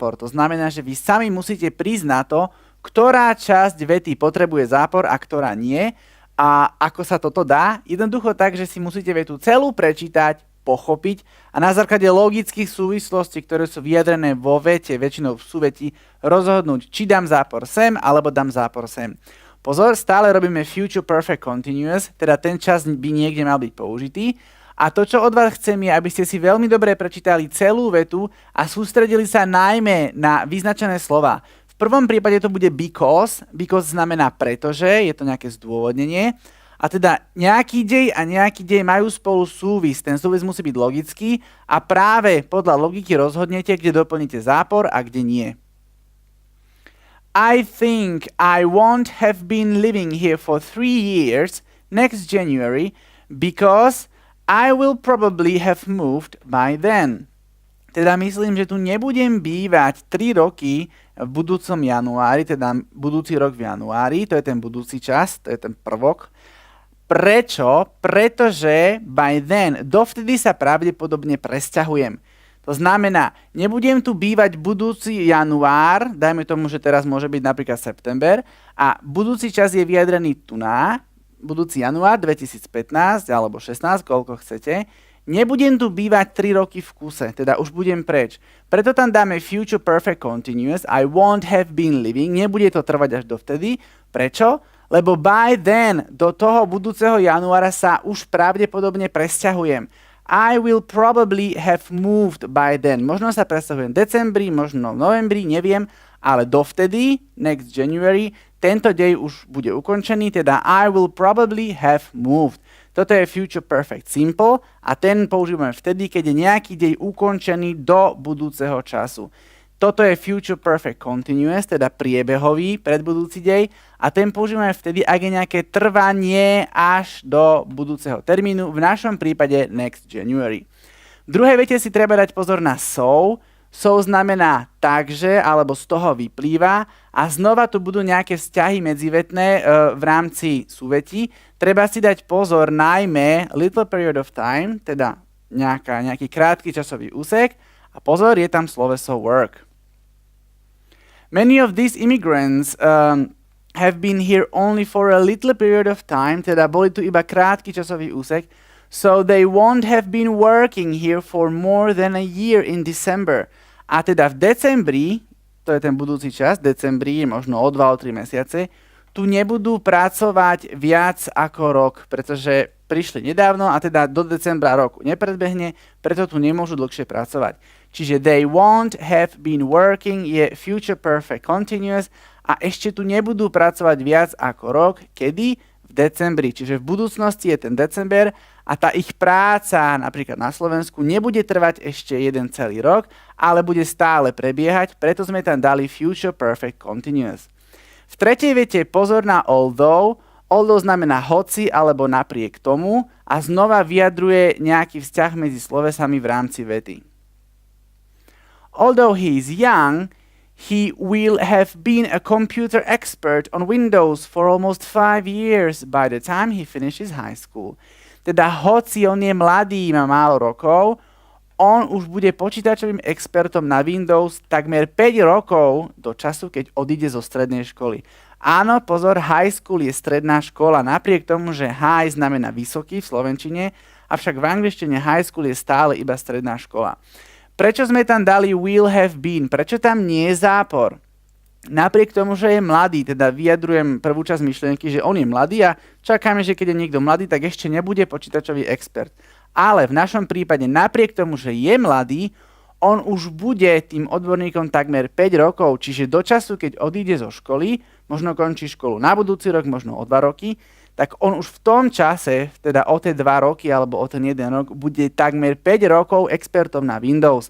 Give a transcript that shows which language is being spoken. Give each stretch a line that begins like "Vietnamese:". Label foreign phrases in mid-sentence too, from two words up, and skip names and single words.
Slovak: To znamená, že vy sami musíte prísť na to, ktorá časť vety potrebuje zápor a ktorá nie. A ako sa toto dá? Jednoducho tak, že si musíte vetu celú prečítať, pochopiť a na základe logických súvislostí, ktoré sú vyjadrené vo vete, väčšinou v súveti, rozhodnúť, či dám zápor sem, alebo dám zápor sem. Pozor, stále robíme
English: future perfect continuous,
Slovak: teda ten čas by niekde mal byť použitý. A to, čo od vás chcem, je, aby ste si veľmi dobre prečítali celú vetu a sústredili sa najmä na vyznačené slova. V prvom prípade to bude because znamená pretože, je to nejaké zdôvodnenie. A teda nejaký dej a nejaký dej majú spolu súvis. Ten súvis musí byť logický a práve podľa logiky rozhodnete, kde doplníte zápor a kde nie.
English: I think I won't have been living here for 3 years next January because I will probably have moved by then.
Slovak: Teda myslím, že tu nebudem bývať 3 roky v budúcom januári, teda budúci rok v januári, to je ten budúci čas, to je ten prvok. Prečo? Pretože
English: by then,
Slovak: dovtedy sa pravdepodobne presťahujem. To znamená, nebudem tu bývať budúci január, dajme tomu, že teraz môže byť napríklad september, a budúci čas je vyjadrený tu na, budúci január 2015 alebo 16, koľko chcete, nebudem tu bývať 3 roky v kuse, teda už budem preč. Preto tam dáme
English: future perfect continuous, I won't have been living,
Slovak: nebude to trvať až dovtedy. Prečo? Lebo
English: by then,
Slovak: do toho budúceho januára sa už pravdepodobne presťahujem.
English: I will probably have moved by then.
Slovak: Možno sa presťahujem v decembri, možno v novembri, neviem, ale dovtedy,
English: next January,
Slovak: tento dej už bude ukončený, teda
English: I will probably have moved.
Slovak: Toto je
English: future perfect simple
Slovak: a ten používame vtedy, keď je nejaký dej ukončený do budúceho času. Toto je
English: future perfect continuous,
Slovak: teda priebehový predbudúci dej a ten používame vtedy, ak je nejaké trvanie až do budúceho termínu, v našom prípade
English: next January.
Slovak: V druhej vete si treba dať pozor na so. So znamená takže, alebo z toho vyplýva a znova tu budú nejaké vzťahy medzivetné v rámci súvetí. Treba si dať pozor najmä
English: little period of time,
Slovak: teda nejaký krátky časový úsek a pozor, je tam sloveso work.
English: Many of these immigrants have been here only for a little period of time,
Slovak: teda boli tu iba krátky časový úsek,
English: so they won't have been working here for more than a year in December.
Slovak: A teda v decembri, to je ten budúci čas, decembri, možno o 2-3 mesiace, tu nebudú pracovať viac ako rok, pretože prišli nedávno a teda do decembra roku nepredbehne, preto tu nemôžu dlhšie pracovať. Čiže
English: they won't have been working
Slovak: je
English: future perfect continuous
Slovak: a ešte tu nebudú pracovať viac ako rok, kedy? V decembri. Čiže v budúcnosti je ten december a tá ich práca napríklad na Slovensku nebude trvať ešte jeden celý rok, ale bude stále prebiehať, preto sme tam dali
English: future perfect continuous.
Slovak: V tretej vete pozor na although. Although znamená hoci alebo napriek tomu a znova vyjadruje nejaký vzťah medzi slovesami v rámci vety.
English: Although he is young, he will have been a computer expert on Windows for almost 5 years by the time he finishes high school.
Slovak: Teda hoci on je mladý, má málo rokov, on už bude počítačovým expertom na Windows takmer 5 rokov do času, keď odíde zo strednej školy. Áno, pozor,
English: high school
Slovak: je stredná škola, napriek tomu, že high znamená vysoký v slovenčine, avšak v angličtine
English: high school
Slovak: je stále iba stredná škola. Prečo sme tam dali
English: will have been?
Slovak: Prečo tam nie je zápor? Napriek tomu, že je mladý, teda vyjadrujem prvú časť myšlienky, že on je mladý a čakáme, že keď je niekto mladý, tak ešte nebude počítačový expert. Ale v našom prípade, napriek tomu, že je mladý, on už bude tým odborníkom takmer 5 rokov, čiže do času, keď odíde zo školy, možno končí školu na budúci rok, možno o 2 roky, tak on už v tom čase, teda o tie 2 roky alebo o ten 1 rok, bude takmer 5 rokov expertom na Windows.